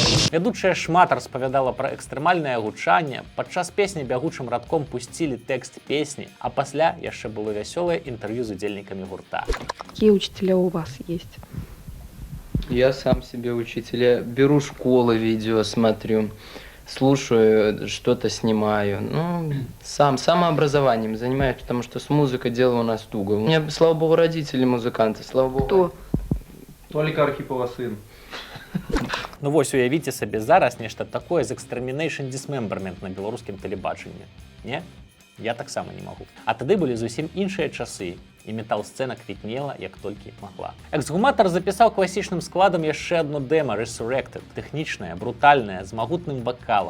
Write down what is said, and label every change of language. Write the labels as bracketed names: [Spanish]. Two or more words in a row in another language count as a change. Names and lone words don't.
[Belarusian] Вядучая шмат распавядала пра экстрэмальнае гучанне, падчас песні бягучым радком пусцілі тэкст песні, а пасля яшчэ было вясёлае інтэрв'ю з удзельнікамі гурта. [Russian] Какие учителя у вас есть? Я сам себе учитель. Я беру школы, видео смотрю, слушаю, что-то снимаю. Ну, самообразованием занимаюсь, потому что с музыкой дело у нас туго. У меня, слава богу, родители музыканты, слава богу. Кто? [Belarusian] Толіка Архіпова сын. Ну вось уявіце сабе зараз нешта такое з Extermination Dismemberment на беларускім тэлебачанні. Не? Я таксама не магу. А тады былі зусім іншыя часы, і метал-сцэна квітнела, як толькі магла. Эксгуматар запісаў класічным складам яшчэ адно дэма Resurrected, тэхнічнае, брутальнае, з магутным вакалам.